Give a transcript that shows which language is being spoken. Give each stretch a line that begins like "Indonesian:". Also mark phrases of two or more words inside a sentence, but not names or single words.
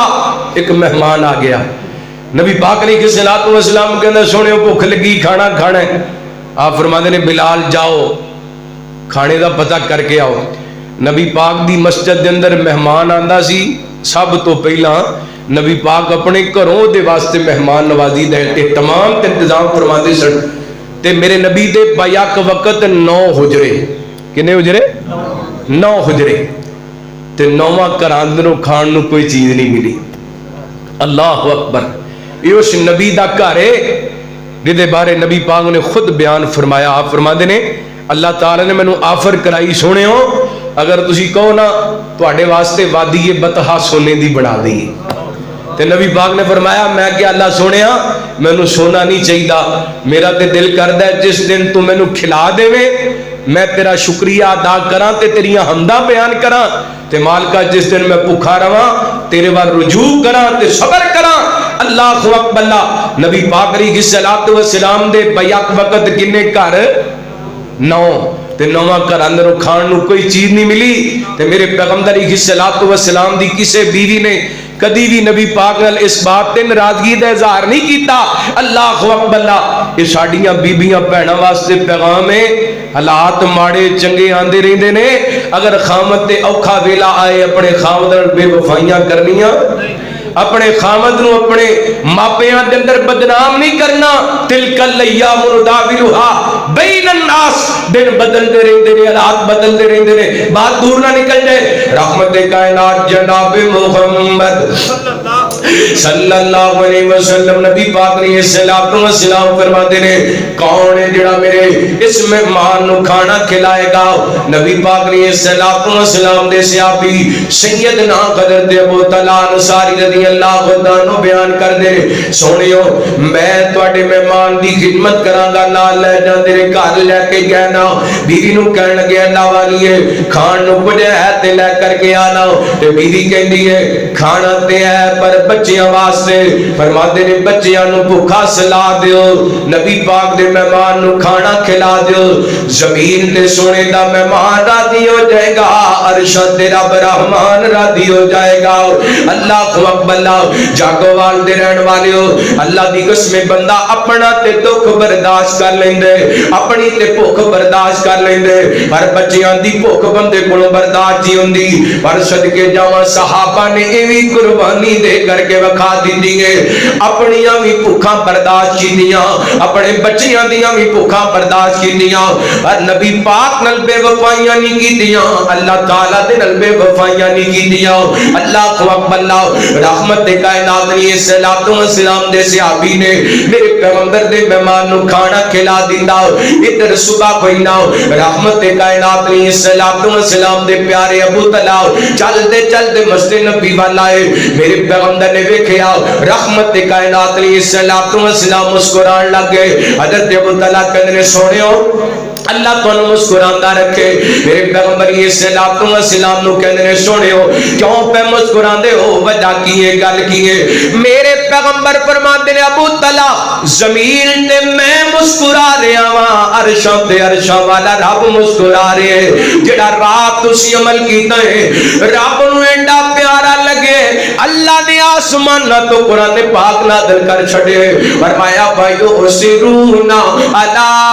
Punjabi: ایک مہمان آ گیا، نبی پاک
Arabic: علیہ الصلوۃ والسلام
Punjabi: کہندا سونے بھوک لگی، کھانا کھانا ہے۔ آپ فرماندے نے بلال جاؤ کھانے دا پتہ کر کے آؤ۔ نبی پاک دی مسجد دے اندر مہمان آندا سی، سب تو پہلا نبی پاک اپنے گھروں دے واسطے مہمان نوازی دے تمام انتظام فرماندے سن، تے میرے نبی دے بیک وقت 9 حجرے، کنے حجرے؟ 9 حجرے، تے 9واں گھراں اندروں کھان نو کوئی چیز نہیں ملی۔
Arabic: اللہ اکبر،
Punjabi: یہ اس نبی دا گھر ہے جدے بارے نبی پاک نے خود بیان فرمایا۔ آپ فرماندے نے اللہ تعالی نے مینوں آفر کرائی، سونے ہو اگر تسی کہو نا تواڈے واسطے وادی بطحا سونے دی بنا دی، تے نبی پاک نے فرمایا میں کہ اللہ سونیا مینوں سونا نہیں چاہیدا، میرا تے دل کردا ہے جس دن تو مینوں کھلا دیویں میں تیرا شکریہ ادا کراں تے تیریاں حمداں بیان کراں، تے مالکا جس دن میں بھوکا رواں تیرے وال رجوع کراں تے صبر کراں۔
Arabic: اللہ اکبر،
Punjabi: اللہ نبی پاک
Arabic: علیہ الصلوۃ والسلام
Punjabi: دے بیک وقت کنے گھر؟ 9، تے 9واں گھر اندروں کھان نو کوئی چیز نہیں ملی، تے میرے پیغمبر
Arabic: علیہ الصلوۃ والسلام
Punjabi: دی کسے بیوی نے کدی بھی نبی پاک نال اس بات تے ناراضگی دا اظہار نہیں کیتا۔
Arabic: اللہ اکبر،
Punjabi: اللہ یہ ساڈیاں بیبیاں بہناں واسطے پیغام ہے، حالات ماڑے چنگے آندے رہندے نے، اگر خامد تے اوکھا ویلا آئے اپنے خامد نال بے وفائیاں کرنیاں، اپنے خامد نو اپنے ماپیاں دے اندر بدنام نہیں کرنا۔
Arabic: تلک الایام نداولها بین الناس،
Punjabi: دن بدلتے رہندے نے، حالات بدلتے رہندے نے، بات دور نہ نکل جائے۔ رحمت کائنات جناب محمد
Arabic: صلی اللہ علیہ وسلم
Punjabi: نبی پاک نے
Arabic: الصلوۃ والسلام
Punjabi: فرماتے نے کون ہے جڑا میرے اس مہمان نو کھانا کھلائے گا؟ نبی پاک نے
Arabic: الصلوۃ والسلام
Punjabi: دے صحابی سیدنا حضرت ابو طلحہ انصاری
Arabic: رضی اللہ عنہ
Punjabi: بیان کر دے سونیو میں تواڈے مہمان دی خدمت کراں گا، نال لے جاندے نے گھر لے کے گئے نا، بیوی نو کہن لگے اللہ والیے کھان نو کچھ ہے تے لے کر کے آنا، تے بیوی کہندی ہے کھانا تے ہے پر بچیاں واسطے، فرماتے نے بچیاں نو بھوکا سلا دیو، نبی پاک دے مہمان نو کھانا کھلا دیو، زمین تے سونے دا مہمان راضی ہو جائے گا، عرش تے رب رحمان راضی ہو جائے گا۔
Arabic: اللہ اکبر،
Punjabi: اللہ جاگو وال دے رہن والیو اللہ دی قسم بندہ اپنا تے دکھ برداشت کر لیندے، اپنی تے بھوک برداشت کر لیندے، پر بچیاں دی بھوک بندے کولوں برداشت نہیں ہوندی، پر صدقے جاواں صحابہ نے ایویں قربانی دے کر کے وکھا دتی ہے، اپنیاں وی بھوکاں برداشت کیتیاں، اپنے بچیاں دیاں وی بھوکاں برداشت کیتیاں، اور نبی پاک نال بے وفائیاں نہیں کیتیاں، اللہ تعالی دے نال بے وفائیاں نہیں کیتیاں۔
Arabic: اللہ اکبر،
Punjabi: اللہ رحمت کائنات
Arabic: علیہ الصلوۃ والسلام
Punjabi: دے صحابی نے میرے پیغمبر دے مہمان نو کھانا کھلا دیندا، ادھر صبح کوئی نہ رحمت کائنات
Arabic: علیہ الصلوۃ والسلام
Punjabi: دے پیارے ابو طلحہ چلدے چلدے مسجد نبی والا ہے، میرے پیغمبر نے ویکھیا رحمت کائنات
Arabic: علیہ الصلوۃ والسلام
Punjabi: مسکران لگ گئے، حضرت ابو طلحہ کہندے نے سونیو اللہ تانوں مسکراندا رکھے، میرے پیغمبر
Arabic: علیہ الصلوۃ والسلام
Punjabi: نو کہندے نے سونیو کیوں پہ مسکراندے ہو، وجہ کی ہے، گل کی ہے؟ میرے پیغمبر فرماندے نے ابو طلحہ زمین تے میں مسکرا رہا ہاں، عرشاں تے عرشاں والا رب مسکرا رہے ہیں، جڑا رات تسی عمل کیتا ہے رب نو ایڈا پیارا لگے اللہ نے آسمان نہ تو قرآن پاک نازل کر چھڑے، فرمایا بھائیو سرون علی